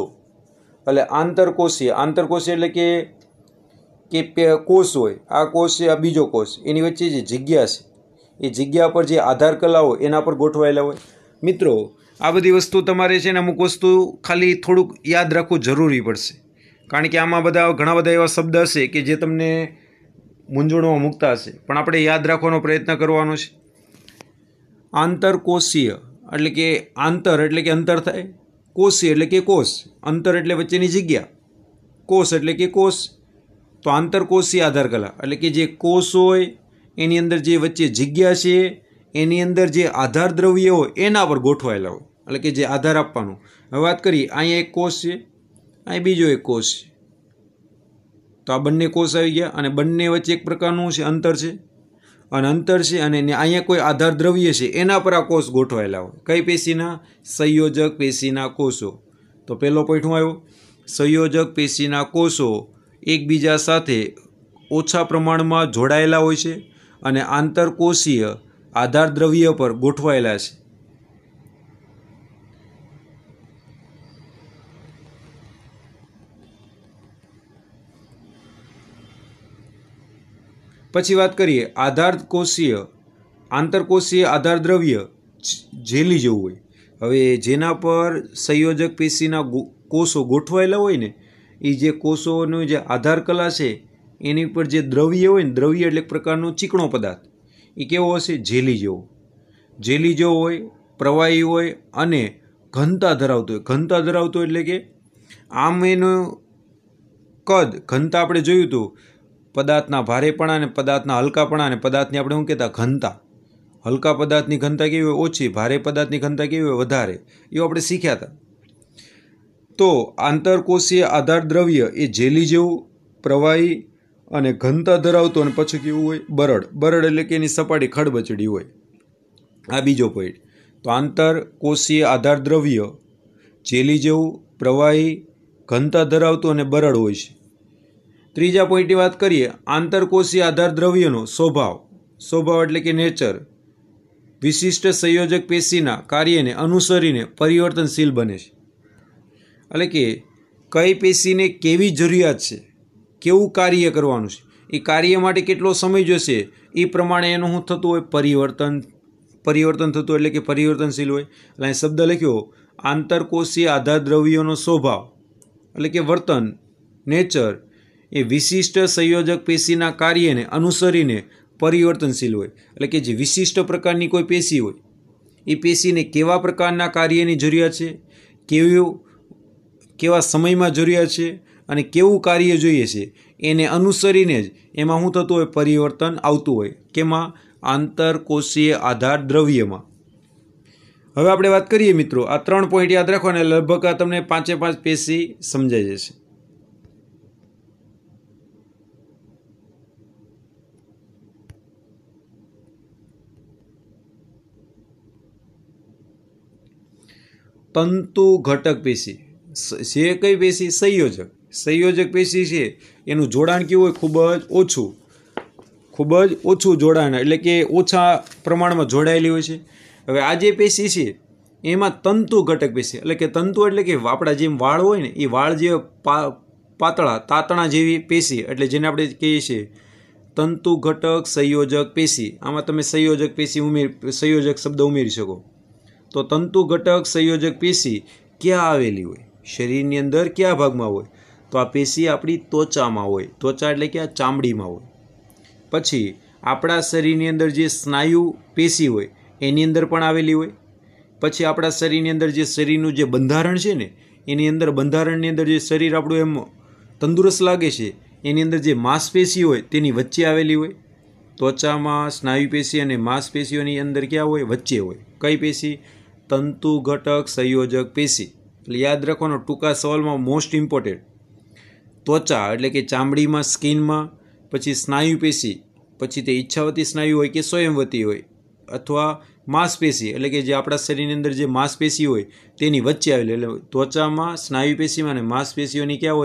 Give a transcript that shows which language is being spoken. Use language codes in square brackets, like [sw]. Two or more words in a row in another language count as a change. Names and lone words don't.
[gu] એટલે આંતરકોષીય, આંતરકોષીય એટલે કે કોષ હોય, આ કોષ છે, આ બીજો કોષ, એની વચ્ચે જે જગ્યા છે એ જગ્યા પર જે આધાર કલા હોય એના પર ગોઠવાયેલા હોય। મિત્રો, આ બધી વસ્તુ તમારે છે ને અમુક વસ્તુ ખાલી થોડુંક યાદ રાખવું જરૂરી પડશે, કારણ કે આમાં બધા ઘણા બધા એવા શબ્દ હશે કે જે તમને મૂંઝવણમાં મૂકતા હશે, પણ આપણે યાદ રાખવાનો પ્રયત્ન કરવાનો છે। આંતરકોષીય એટલે કે આંતર એટલે કે અંતર થાય, કોષીય એટલે કે કોષ, અંતર એટલે વચ્ચેની જગ્યા, કોષ એટલે કે કોષ। તો આંતરકોષીય આધાર કલા એટલે કે જે કોષ હોય એની અંદર જે વચ્ચે જગ્યા છે એની અંદર જે આધાર દ્રવ્ય હોય એના પર ગોઠવાયેલા હોય એટલે કે જે આધાર આપવાનો। હવે વાત કરીએ, અહીંયા એક કોષ છે, અહીં બીજો એક કોષ છે, તો આ બંને કોષ આવી ગયા અને બંને વચ્ચે એક પ્રકારનું છે અંતર છે અને અંતર છે અને અહીંયા કોઈ આધાર દ્રવ્ય છે એના પર આ કોષ ગોઠવાયેલા હોય। કઈ પેશીના? સંયોજક પેશીના કોષો। તો પહેલો પોઈન્ટ શું આવ્યો? સંયોજક પેશીના કોષો એકબીજા સાથે ઓછા પ્રમાણમાં જોડાયેલા હોય છે અને આંતરકોષીય આધાર દ્રવ્ય પર ગોઠવાયેલા છે। પછી બાત કરિએ આધારકોષીય આંતરકોષીય આધાર દ્રવ્ય જેલી જેવું હોય। હવે જેના પર સંયોજક પેશીના કોષો ગોઠવાયેલા હોય ને એ જે કોષોનો જે આધાર કલા છે એની પર જે દ્રવ્ય હોય ને દ્રવ્ય એટલે એક પ્રકારનો ચીકણો પદાર્થ એ કેવો હશે? જેલી જેવો હોય, પ્રવાહી હોય અને ઘનતા ધરાવતો હોય। ઘનતા ધરાવતો એટલે કે આમ એનો કદ ઘનતા આપણે જોયું તો પદાર્થના ભારેપણા ને પદાર્થના હલકાપણા ને પદાર્થની આપણે શું કહેતા? घनता। હલકા પદાર્થની ઘનતા કેવી હોય? ओછી। ભારે પદાર્થની ઘનતા કેવી હોય? વધારે। એવું આપણે શીખ્યા હતા। તો આંતરકોષીય આધાર દ્રવ્ય એ જેલી જેવું, પ્રવાહી અને ઘનતા ધરાવતો અને પછી કેવું હોય? बरड। બરડ એટલે કે એની સપાટી ખડબચડી હોય। આ બીજો પૉઇંટ। તો આંતરકોષીય આધાર દ્રવ્ય જેલી જેવું, પ્રવાહી, ઘનતા ધરાવતો અને બરડ હોય છે। ત્રીજા પૉઇંટની બાત કરિએ આંતરકોષીય આધાર દ્રવ્યનો સ્વભાવ। સ્વભાવ એટલે કે નેચર વિશિષ્ટ સંયોજક પેશીના કાર્યને અનુસરીને પરિવર્તનશીલ બને છે। એટલે કે કઈ પેશીને કેવી જરૂરિયાત છે, કેવું કાર્ય કરવાનું છે, એ કાર્ય માટે કેટલો સમય જોઈશે એ પ્રમાણે એનું શું થતું હોય? પરિવર્તન થતું એટલે કે પરિવર્તનશીલ હોય। એટલે શબ્દ લખ્યો આંતરકોષીય આધાર દ્રવ્યોનો સ્વભાવ એટલે કે વર્તન નેચર એ વિશિષ્ટ સંયોજક પેશીના કાર્યને અનુસરીને પરિવર્તનશીલ હોય। એટલે કે જે વિશિષ્ટ પ્રકારની કોઈ પેશી હોય એ પેશીને કેવા પ્રકારના કાર્યની જરૂરિયાત છે, કેવા સમયમાં જરૂરિયાત છે અને કેવું કાર્ય જોઈએ છે એને અનુસરીને જ એમાં શું થતું હોય? પરિવર્તન આવતું હોય। કેમાં? આંતરકોષીય આધાર દ્રવ્યમાં। હવે આપણે વાત કરીએ મિત્રો, આ 3 પૉઇંટ યાદ રાખવાના, લગભગ આ તમને 5 પેશી સમજાઈ જશે। તંતુ ઘટક પેશી છે કઈ પેશી? સંયોજક। સંયોજક પેશી છે એનું જોડાણ કેવું હોય? ખૂબ જ ઓછું જોડાણ એટલે કે ઓછા પ્રમાણમાં જોડાયેલી હોય છે। હવે આ જે પેશી છે એમાં તંતુ ઘટક પેશી એટલે કે તંતુ એટલે કે આપણા જેમ વાળ હોય ને એ વાળ જે પાતળા તાતણા જેવી પેશી એટલે જેને આપણે કહીએ છીએ તંતુ ઘટક સંયોજક પેશી। આમાં તમે સંયોજક પેશી સંયોજક શબ્દ ઉમેરી શકો। તો તંતુ ઘટક સંયોજક પેશી ક્યાં આવેલી હોય? શરીરની અંદર ક્યાં ભાગમાં હોય? તો આ પેશી આપણી ત્વચામાં હોય। ત્વચા એટલે કે આ ચામડીમાં હોય। પછી આપણા શરીરની અંદર જે સ્નાયુ પેશી હોય એની અંદર પણ આવેલી હોય। પછી આપણા શરીરની અંદર જે શરીરનું જે બંધારણ છે ને એની અંદર બંધારણની અંદર જે શરીર આપણું એમ તંદુરસ્ત લાગે છે એની અંદર જે માંસપેશી હોય તેની વચ્ચે આવેલી હોય। ત્વચામાં સ્નાયુ પેશી અને માંસપેશીઓની અંદર ક્યાં હોય? વચ્ચે હોય। કઈ પેશી? તંતુ ઘટક સંયોજક પેશી। એટલે યાદ રાખવાનો ટૂંકા સવાલમાં [en] most important [gu] त्वचा એટલે કે ચામડીમાં સ્કિનમાં, પછી સ્નાયુ પેશી, પછી તે ઈચ્છાવતી સ્નાયુ હોય કે સ્વયંવતી હોય, અથવા માંસપેશી એટલે કે જે આપણા શરીરની અંદર જે માંસપેશી હોય તેની વચ્ચે આવેલી, એટલે ત્વચામાં સ્નાયુ પેશીમાં અને માંસપેશીઓની ક્યાં હોય?